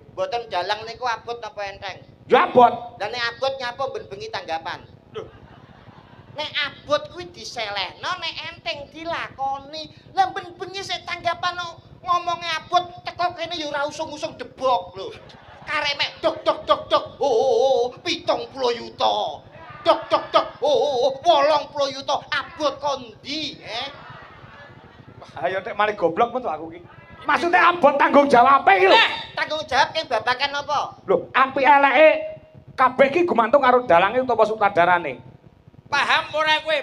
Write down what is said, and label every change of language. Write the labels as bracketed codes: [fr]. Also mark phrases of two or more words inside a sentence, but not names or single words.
[jv] Mboten dalang niku abot apa enteng? Ya abot. Lah nek abot nyapa ben bengi tanggapan? Lho, Nek abot kuwi diselehno, nek enteng dilakoni. Lah ben bengi sik tanggapan ngomongnya abot teko kene ya ora usung-usung debok lho. Karek mek dok dok dok dok. Oh, 70 yuta. Dok dok dok. Oh, 80 yuta. Abot kondi, Ayo nek malih goblok mentok aku ki. Maksudnya abot tanggung jawabe iki lho. Tanggung jawab ki babakan apa? Lho, apik eleke kabeh ki gumantung karo dalange utawa sutradarane. paham ora kowe?